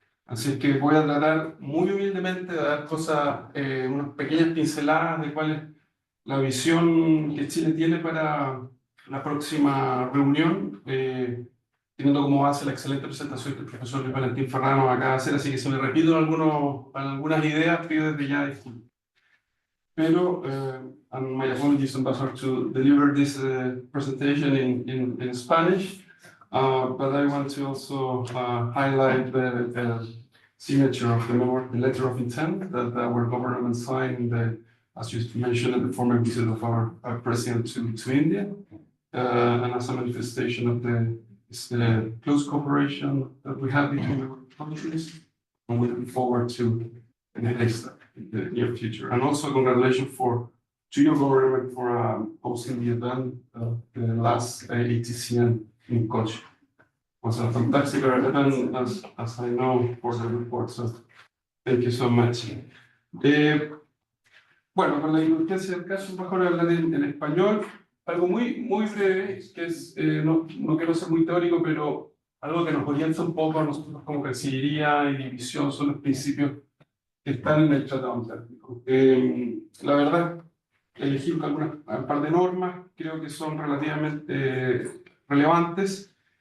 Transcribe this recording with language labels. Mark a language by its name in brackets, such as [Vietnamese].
[Spanish] Así es que voy a tratar muy humildemente de dar unas pequeñas pinceladas de cuál es la visión que Chile tiene para la próxima reunión, teniendo como base la excelente presentación que el profesor Luis Valentín Ferrano acaba de hacer, así que si me repito algunas ideas, pido desde ya disculpas. [English] Pero, and my apologies, Ambassador, to deliver this presentation in Spanish. But I want to also highlight the signature of the letter of intent that our government signed, as you mentioned, at the former visit of our president to India, and as a manifestation of the close cooperation that we have between the countries, and we look forward to the next step in the near future. And also congratulations to your government for hosting the event, the last ATCN in Kochi. Was a fantastic event, as I know for the report, so thank you so much. [Spanish] Bueno, con la indulgencia del caso, mejor hablar en español, algo muy breve, que es, no quiero ser muy teórico, pero algo que nos orienta un poco a nosotros como Cancillería y División son los principios que están en el Tratado Antártico. La verdad, elegí un par de normas, creo que son relativamente relevantes.